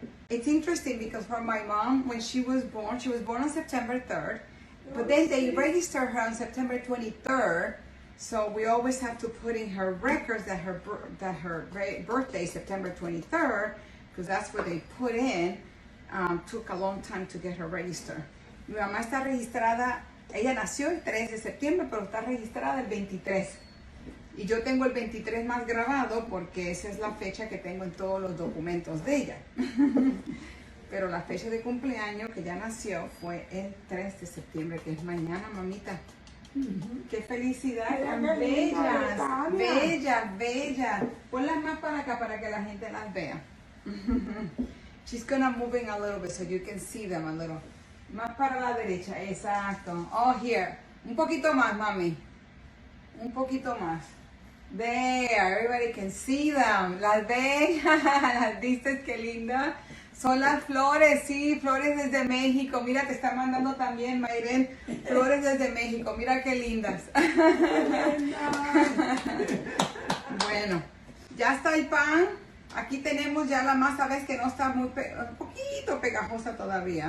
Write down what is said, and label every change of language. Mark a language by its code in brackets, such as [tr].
[en] It's interesting because for my mom, when she was born on September 3rd, but then they registered her on September 23rd. So we always have to put in her records that her birthday is September 23rd, because that's what they put in. Took a long time to get her registered. [es] Mi mamá está registrada, ella nació el 3 de septiembre, pero está registrada el 23. Y yo tengo el 23 más grabado porque esa es la fecha que tengo en todos los documentos de ella. Pero la fecha de cumpleaños que ya nació fue el 3 de septiembre, que es mañana, mamita. ¡Qué felicidad! Tan bellas, bellas, bellas. Ponlas más para acá para que la gente las vea. [en] She's gonna moving a little bit so you can see them a little. [es] Más para la derecha, exacto. [en] Oh, here. [es] Un poquito más, mami. Un poquito más. [en] There, everybody can see them. [es] Las ven, las viste, qué linda. Son las flores, sí, flores desde México. Mira, te está mandando también, Mayren, flores desde México. Mira qué lindas. Bueno, ya está el pan. Aquí tenemos ya la masa, ves que no está muy, un poquito pegajosa todavía.